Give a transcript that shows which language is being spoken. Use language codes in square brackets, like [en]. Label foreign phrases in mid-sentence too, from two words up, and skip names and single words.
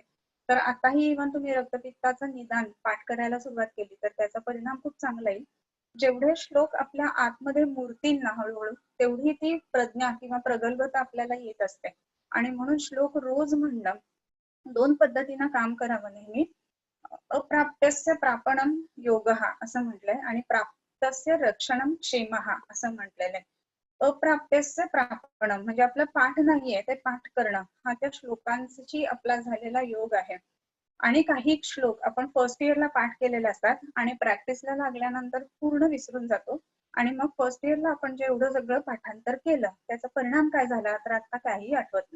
[mr] तर आताही इव्हन तुम्ही रक्तपित्ताचं निदान पाठ करायला सुरुवात केली तर त्याचा परिणाम खूप चांगला येईल. जेवढे श्लोक आपल्या आतमध्ये मुरतील ना हळूहळू, तेवढी ती प्रज्ञा किंवा प्रगल्भता आपल्याला येत असते. आणि म्हणून श्लोक रोज म्हणणं 2 पद्धतीनं काम करावं नेहमी. [sa] अप्राप्यस्य प्रापणम योगः [mr] असं म्हटलंय आणि [sa] प्राप्तस्य रक्षणम क्षेमः [mr] असं म्हटलेलं आहे. [sa] अप्राप्यस्य प्रापणम [mr] म्हणजे आपलं पाठ नाहीये ते पाठ करणं हा त्या श्लोकांची आपला झालेला योग आहे. आणि काही श्लोक आपण [en] first yearला [mr] पाठ केलेले असतात आणि प्रॅक्टिसला लागल्यानंतर पूर्ण विसरून जातो. आणि मग [en] first yearला [mr] आपण जे एवढं सगळं पाठांतर केलं त्याचा परिणाम काय झाला तर आता काहीही आठवत नाही.